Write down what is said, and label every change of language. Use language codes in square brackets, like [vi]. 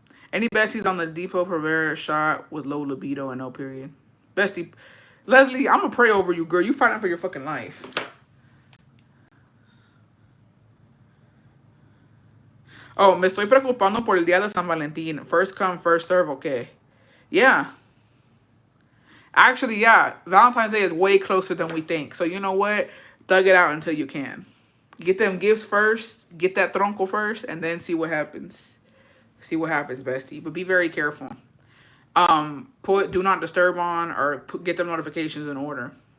[en] Any besties on the Depot Provera shot with low libido and no period? Bestie, Leslie, I'm gonna pray over you, girl. You fighting for your fucking life. [es] Oh, me estoy preocupando por el día de San Valentín. [en] First come, first serve, okay. Yeah. Actually, yeah. Valentine's Day is way closer than we think. So you know what? Thug it out until you can. Get them gifts first. Get that tronco first. And then see what happens. See what happens, bestie. But be very careful. Put do not disturb on or get them notifications in order.